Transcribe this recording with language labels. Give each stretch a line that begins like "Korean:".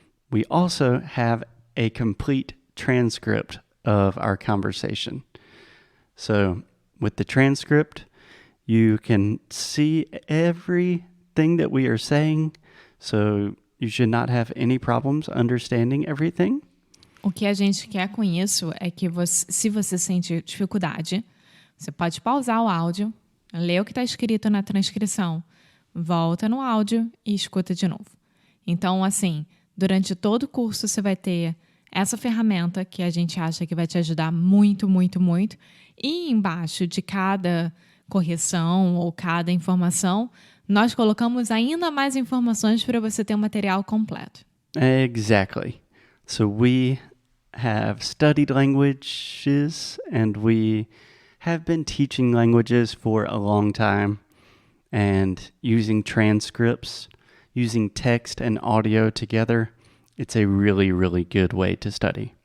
English: We also have a complete transcript of our conversation. So with the transcript, you can see everything that we are saying, so you should not have any problems understanding everything.
Portuguese: O que a gente quer com isso é que se você sente dificuldade, você pode pausar o áudio, ler o que está escrito na transcrição, volta no áudio e escuta de novo. Então, assim, durante todo o curso você vai ter essa ferramenta que a gente acha que vai te ajudar muito, muito, muito. E embaixo de cada correção ou cada informação, nós colocamos ainda mais informações para você ter um material completo.
English: Exactly. So we have studied languages and we have been teaching languages for a long time, and using transcripts, using text and audio together, it's a really, really good way to study.